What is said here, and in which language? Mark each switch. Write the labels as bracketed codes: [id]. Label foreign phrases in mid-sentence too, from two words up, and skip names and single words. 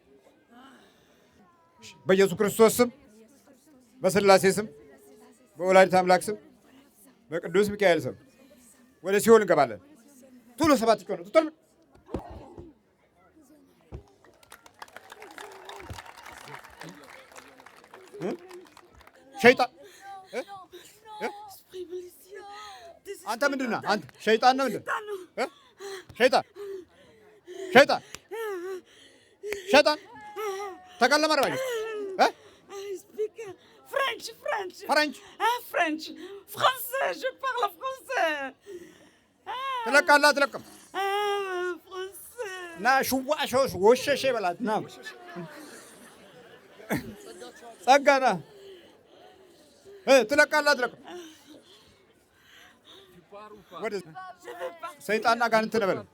[am] በኢየሱስ ክርስቶስ ስም፣ በስላሴ ስም፣ በወላዲተ አምላክ ስም፣ በቅዱስ ሚካኤል ስም ወደ ሲኦል እንገባለን። ቶሎ 7 ጮህ ነው። ቶሎ ሸይጣን አንተ ምንድን ነህ? አንተ ሸይጣን ነው። ምንድን ሸይጣን ተከለመ ረባይ [en] French. French. French. [fr] Français, je parle français. [am] ትለቃለህ አትለቅም? ና ሽዋሾሽ ወሸሼ በላት ና ጸጋ ና ትለቃለህ አትለቅም? ሰይጣንና ጋንንት ነው በለው።